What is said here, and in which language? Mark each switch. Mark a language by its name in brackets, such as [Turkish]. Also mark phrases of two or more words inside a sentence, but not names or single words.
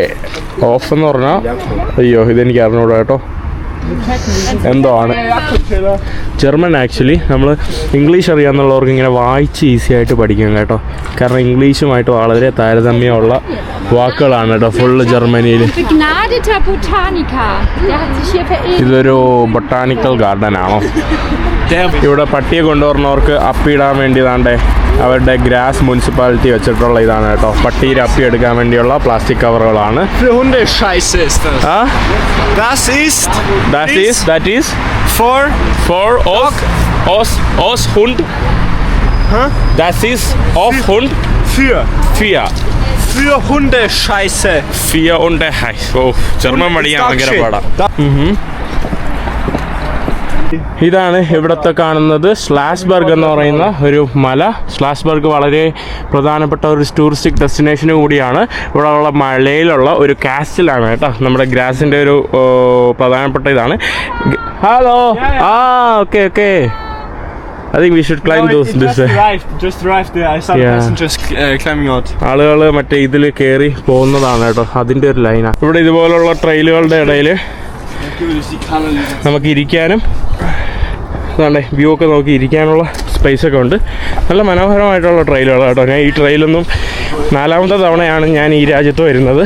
[Malayalam] ഓഫ് എന്ന് പറഞ്ഞാൽ അയ്യോ ഇതെനിക്ക് അറിഞ്ഞൂടാ കേട്ടോ, എന്തോ ആണ്. ജർമ്മൻ ആക്ച്വലി നമ്മൾ ഇംഗ്ലീഷ് അറിയാമെന്നുള്ളവർക്ക് ഇങ്ങനെ വായിച്ച് ഈസി ആയിട്ട് പഠിക്കും കേട്ടോ. കാരണം ഇംഗ്ലീഷുമായിട്ട് വളരെ താരതമ്യമുള്ള വാക്കുകളാണ് കേട്ടോ ഫുള്ള് ജർമ്മനിയിൽ. [German] Begnadeter Botaniker. Der hat sich hier verirrt. [Malayalam] ഇതൊരു [English] botanical garden [Malayalam] ആണോ? ഇവിടെ പട്ടിയെ കൊണ്ടുവരുന്നവർക്ക് അപ്പിയിടാൻ വേണ്ടി താണ്ടേ അവരുടെ ഗ്രാസ് മുനിസിപ്പാലിറ്റി വെച്ചിട്ടുള്ള ഇതാണ് കേട്ടോ. പട്ടിയിൽ അപ്പി എടുക്കാൻ വേണ്ടിയുള്ള പ്ലാസ്റ്റിക് കവറുകളാണ്. [German] Für Hundescheiße ist das. ആ Das ist [English] that is for for os [German] Hund. Das ist of Hund für 4 Hundescheiße. [Malayalam] 4 und ഓ ജർമ്മൻ പഠിക്കാൻ ഭയങ്കര പാടാ. ഇതാണ് ഇവിടുത്തെ കാണുന്നത് സ്ലാസ്ബർഗ് എന്ന് പറയുന്ന ഒരു മല. സ്ലാസ്ബർഗ് വളരെ പ്രധാനപ്പെട്ട ഒരു [English] touristic destination [Malayalam] കൂടിയാണ്. ഇവിടെ ഉള്ള മലയിലുള്ള ഒരു കാസ്റ്റിലാണ് കേട്ടോ. നമ്മുടെ ഗ്രാസിൻ്റെ ഒരു പ്രധാനപ്പെട്ട ഇതാണ്. [English] hello okay I think we should climb this. Just arrived there. I saw Yeah. passengers climbing out. [Malayalam] ആളുകൾ മറ്റേ ഇതിൽ കയറി പോകുന്നതാണ് കേട്ടോ. അതിൻ്റെ ഒരു ലൈനാണ്. ഇവിടെ ഇതുപോലുള്ള ട്രെയിലുകളുടെ ഇടയിൽ നമുക്ക് ഇരിക്കാനും അതാണ്ടേ വ്യൂ ഒക്കെ നോക്കി ഇരിക്കാനുള്ള സ്പേസ് ഒക്കെ ഉണ്ട്. നല്ല മനോഹരമായിട്ടുള്ള ട്രെയിലുകളാണ് കേട്ടോ. ഞാൻ ഈ ട്രെയിലൊന്നും 4ാമത്തെ തവണയാണ് ഞാൻ ഈ രാജ്യത്ത് വരുന്നത്.